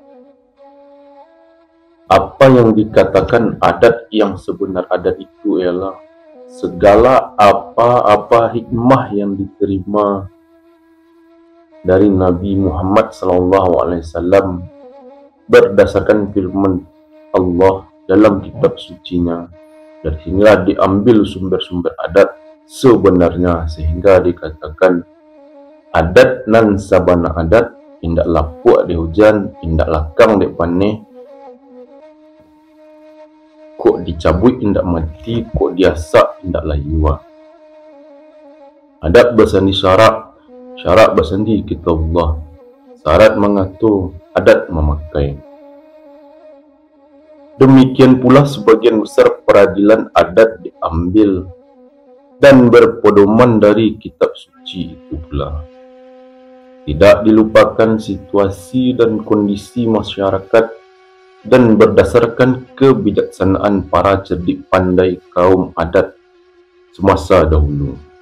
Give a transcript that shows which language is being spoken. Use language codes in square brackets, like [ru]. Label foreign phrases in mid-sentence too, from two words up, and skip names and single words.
[id] Apa yang dikatakan adat yang sebenar adat itu ialah segala apa-apa hikmah yang diterima dari Nabi Muhammad SAW berdasarkan firman Allah dalam kitab sucinya. Dari sinilah diambil sumber-sumber adat sebenarnya, sehingga dikatakan [min] adat nan sabana adat, indak lapuk di hujan, indak lakang di paneh, kok dicabut indak mati, kok diasak indak layua. [id] Adat bersandi syarak, syarak bersandi kitabullah, syarat mengatur, adat memakai. Demikian pula sebagian besar peradilan adat diambil dan berpedoman dari kitab suci itu pula. Tidak dilupakan situasi dan kondisi masyarakat dan berdasarkan kebijaksanaan para cerdik pandai kaum adat semasa dahulu.